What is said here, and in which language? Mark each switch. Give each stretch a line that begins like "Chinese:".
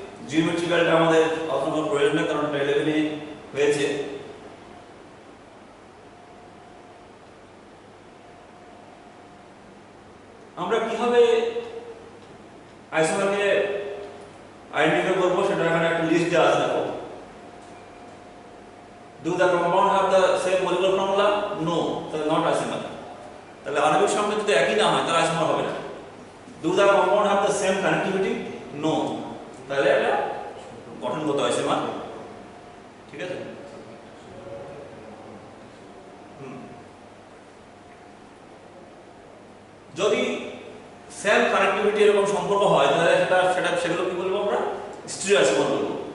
Bangla: জিওমেট্রিক্যালটা আমাদের আলোচনা করার প্রয়োজন নেই কারণ এটা 11 এ হয়েছে। আমরা কিভাবে আইসোমারকে আইডেন্টিফাই করব সেটা এখানে একটা লিস্ট দেওয়া আছে দেখো।
English: Do the compound have the same molecular formula? No, তাহলে not isomer।
Bangla: তাহলে আণবিক সংকেত যদি একই না হয় তাহলে আইসোমার হবে না।
English: Do the compound have the same connectivity?
Bangla: No, তাহলে এটা গঠনগত আইসোমার। ঠিক আছে, যদি সেম কানেক্টিভিটি এরকম সম্পর্ক হয় তাহলে সেগুলো কি বলবো আমরা স্টিরিও আইসোমার বলবো।